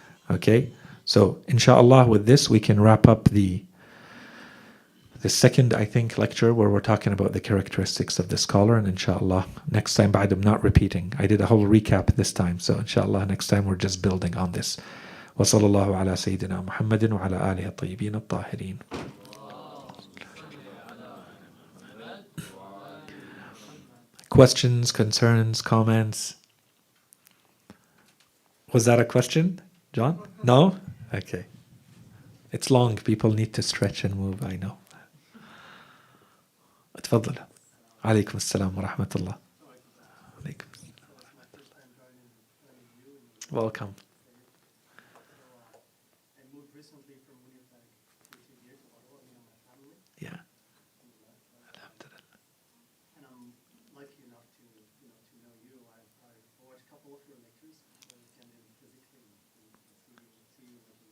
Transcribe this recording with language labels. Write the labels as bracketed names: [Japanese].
[English] Okay, so inshallah with this we can wrap up the second, I think, lecture where we're talking about the characteristics of the scholar, and inshallah next time, but I'm not repeating. I did a whole recap this time, so inshallah next time we're just building on this. [Arabic] وصلى الله على سيدنا محمد وعلى آله الطيبين الطاهرين. [English] Questions, concerns, comments? Was that a question, John? No? Okay. It's long. People need to stretch and move, I know. [Arabic] اتفضل. عليكم السلام ورحمة الله. عليكم السلام ورحمة الله. [English] Welcome. I moved recently from Winnipeg 13 years ago, me and my family. Yeah. Alhamdulillah. And I'm lucky enough to know you. I've watched a couple of your lectures, but I attended physically and see you